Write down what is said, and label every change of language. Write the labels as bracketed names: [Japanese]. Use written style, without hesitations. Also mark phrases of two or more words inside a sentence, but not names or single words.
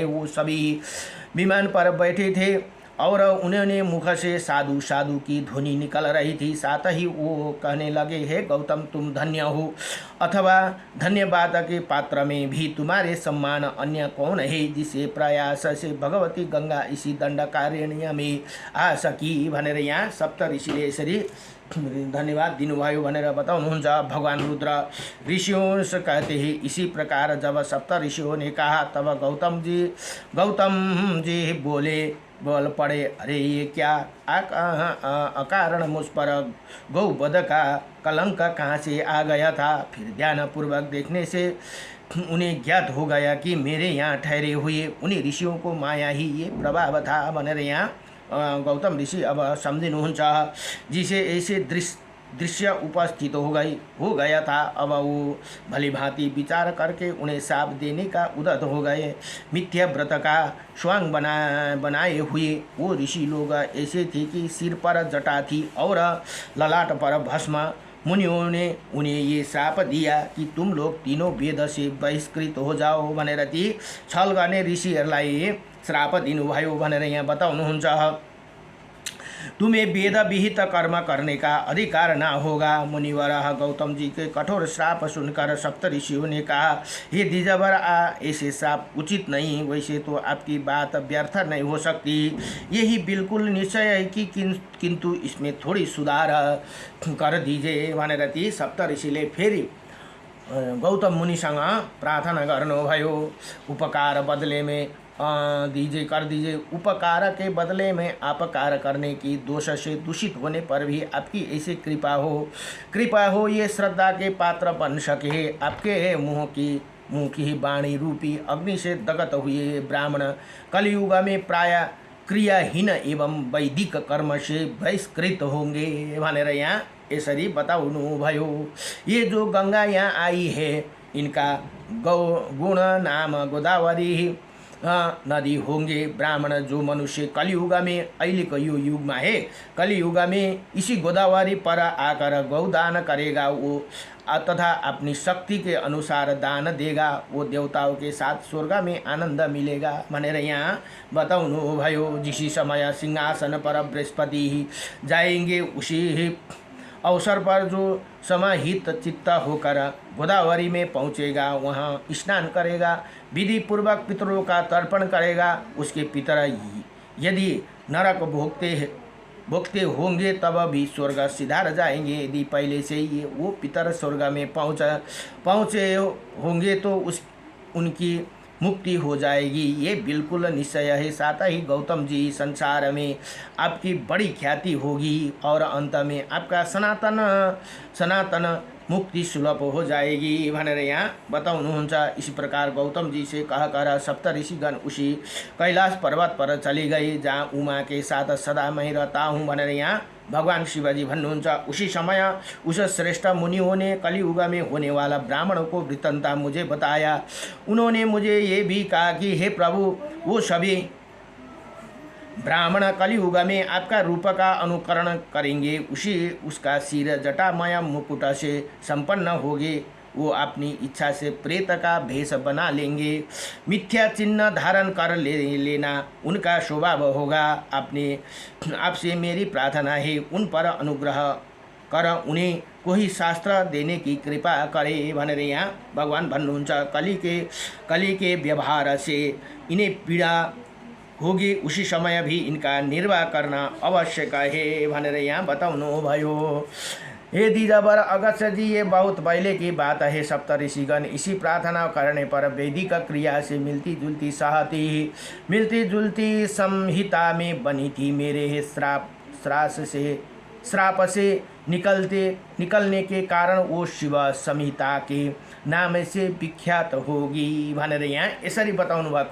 [Hindi] वो सभी विमान पर बैठे थे और उन्होंने मुख से साधु साधु की ध्वनि निकल रही थी। साथ ही वो कहने लगे, हे गौतम तुम धन्य हो, अथवा धन्यवाद के पात्र में भी तुम्हारे सम्मान अन्य कौन है जिसे प्रयास से भगवती गंगा इसी दण्डकारण्य में आ सकी [Nepali] भनेर यहाँ सप्त ऋषिले यसरी धन्यवाद दिनुभयो भनेर बताउनुहुन्छ। [Hindi] भगवान रुद्र ऋषियों से कहते हैं, इसी प्रकार जब सप्त ऋषियों ने कहा तब गौतम जी बोल पड़े, अरे ये क्या अकारण मुझ पर गौवध का कलंक कहाँ से आ गया था। फिर ध्यानपूर्वक देखने से उन्हें ज्ञात हो गया कि मेरे यहाँ ठहरे हुए उन्हीं ऋषियों को माया ही ये प्रभाव था [Nepali] भनेर यहाँ गौतम ऋषि अब सम्झिनुहुन्छ। [Hindi] जिसे ऐसे दृश्य उपस्थित हो गया था। अब वो भली भांति विचार करके उन्हें शाप देने का उद्यत हो गए। मिथ्या व्रत का स्वांग बनाए हुए वो ऋषि लोग ऐसे थे कि सिर पर जटा थी और ललाट पर भस्म। मुनियों ने उन्हें ये शाप दिया कि तुम लोग तीनों वेद से बहिष्कृत हो जाओ [Nepali] भनेर ती छल गर्ने ऋषिहरूलाई श्राप दिनुभयो भनेर यहाँ बताउनुहुन्छ। [Hindi] तुम्हें वेद विहित कर्म करने का अधिकार ना होगा। मुनिवर गौतम जी के कठोर श्राप सुनकर सप्त ऋषियों ने कहा, हे द्विजवर ऐसे श्राप उचित नहीं। वैसे तो आपकी बात व्यर्थ नहीं हो सकती, यही बिल्कुल निश्चय है कि किंतु इसमें थोड़ी सुधार कर दीजिए [Nepali] भनेर ती सप्त ऋषिले फेरि गौतम मुनिसँग प्रार्थना गर्नुभयो। [Hindi] उपकार बदले में कर दीजिए। उपकार के बदले में अपकार करने की दोष से दूषित होने पर भी आपकी ऐसी कृपा हो ये श्रद्धा के पात्र बन सके। आपके मुँह की वाणी रूपी अग्नि से दग्ध हुए ब्राह्मण कलियुग में प्राय क्रियाहीन एवं वैदिक कर्म से बहिष्कृत होंगे [Nepali] भनेर यहाँ यसरी बताउनु भयो। [Hindi] ये जो गंगा यहाँ आई है इनका गुण नाम गोदावरी नदी होंगे। ब्राह्मण जो मनुष्य कलियुग में अहिल को युग में है, कलियुग में इसी गोदावरी पर आकर गौदान करेगा वो तथा अपनी शक्ति के अनुसार दान देगा, वो देवताओं के साथ स्वर्ग में आनंद मिलेगा [Nepali] भनेर यहाँ बताउनु भयो। [Hindi] जिसी समय सिंहासन पर बृहस्पति ही जाएंगे उसी अवसर पर जो समाहित चित्त होकर गोदावरी में पहुँचेगा वहाँ स्नान करेगा, विधि पूर्वक पितरों का तर्पण करेगा। उसके पितर यदि नरक भोगते होंगे तब भी स्वर्ग सिधार जाएंगे। यदि पहले से ही वो पितर स्वर्ग में पहुँचे होंगे तो उनकी मुक्ति हो जाएगी, ये बिल्कुल निश्चय है। साथ ही गौतम जी संसार में आपकी बड़ी ख्याति होगी और अंत में आपका सनातन मुक्ति सुलभ हो जाएगी [Nepali] भनेर यहाँ बताउनुहुन्छ। [Hindi] इसी प्रकार गौतम जी से कहकर सप्त ऋषिगण उसी कैलाश पर्वत पर चले गए जहाँ उमा के साथ सदा मैं रहता हूँ [Nepali] भनेर यहाँ भगवान शिवजी भन्नुहुन्छ। [Hindi] उसी समय उस श्रेष्ठ मुनियों ने कलियुग में होने वाला ब्राह्मणों को वृत्तांत मुझे बताया। उन्होंने मुझे ये भी कहा कि हे प्रभु, वो सभी ब्राह्मण कलियुग में आपका रूप का अनुकरण करेंगे। उसका सिर जटामय मुकुट से संपन्न होगे। वो अपनी इच्छा से प्रेत का भेष बना लेंगे। मिथ्या चिन्ह धारण कर लेना उनका स्वभाव होगा। आपसे मेरी प्रार्थना है उन पर अनुग्रह कर उन्हें कोही शास्त्र देने की कृपा करे [Nepali] भनेर यहाँ भगवान भन्नुहुन्छ। [Hindi] कली के व्यवहार से इन्हें पीड़ा होगी, उसी समय भी इनका निर्वाह करना आवश्यक है [Nepali] भनेर यहाँ बताउनु भयो। [Hindi] हे द्विजवर अगस्त्य जी, ये बहुत पहले की बात है। सप्तऋषिगण इसी प्रार्थना करने पर वैदिक क्रिया से मिलती जुलती संहिता में बनी थी। मेरे श्राप से निकलने के कारण वो शिव संहिता के नाम से विख्यात होगी [Nepali] भनेर यहाँ यसरी बताउनु भयो।